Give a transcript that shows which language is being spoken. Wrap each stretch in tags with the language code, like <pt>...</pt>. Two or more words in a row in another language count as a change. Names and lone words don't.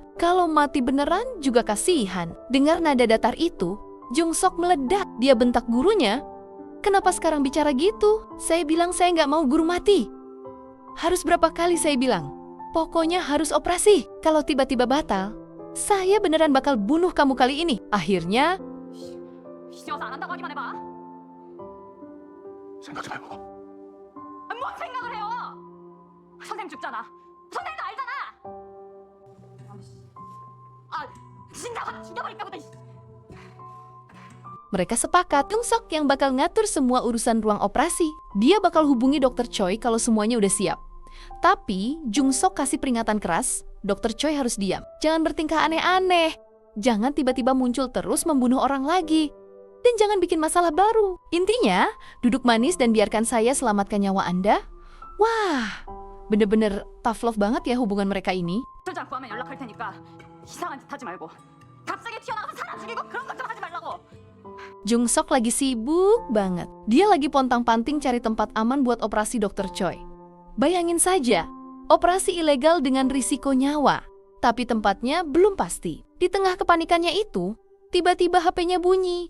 <id>Kalau mati beneran juga kasihan." Dengar nada datar itu, Jung Sok meledak. Dia bentak gurunya, "Kenapa sekarang bicara gitu? Saya bilang saya nggak mau guru mati. Harus berapa kali saya bilang? Pokoknya harus operasi. Kalau tiba-tiba batal, saya beneran bakal bunuh kamu kali ini." Akhirnya,</id> <ko>이제 와서 안 한다고 하기만 해봐. 생각 좀 해보고. 뭔 생각을 해요? 선생님 죽잖아. 선생님도 알잖아. 진짜 확 죽여버릴까 보다.</ko> <id>mereka sepakat Jung Sok yang bakal ngatur semua urusan ruang operasi. Dia bakal hubungi Dr. Choi kalau semuanya udah siap. Tapi Jung Sok kasih peringatan keras, Dr. Choi harus diam. Jangan bertingkah aneh-aneh. Jangan tiba-tiba muncul terus membunuh orang lagi. Dan jangan bikin masalah baru. Intinya, duduk manis dan biarkan saya selamatkan nyawa Anda. Wah, bener-bener</id> <en>tough love</en> <id>banget ya hubungan mereka ini.</id> <ko>술장 구하면 연락할 테니까 이상한 짓 하지 말고 갑자기 튀어나와서 사람 죽이고 그런 것 좀 하지 말라고.</ko> <id>Jung Sok lagi sibuk banget. Dia lagi pontang-panting cari tempat aman buat operasi Dr. Choi. Bayangin saja, operasi ilegal dengan risiko nyawa. Tapi tempatnya belum pasti. Di tengah kepanikannya itu, tiba-tiba HP-nya bunyi.</id>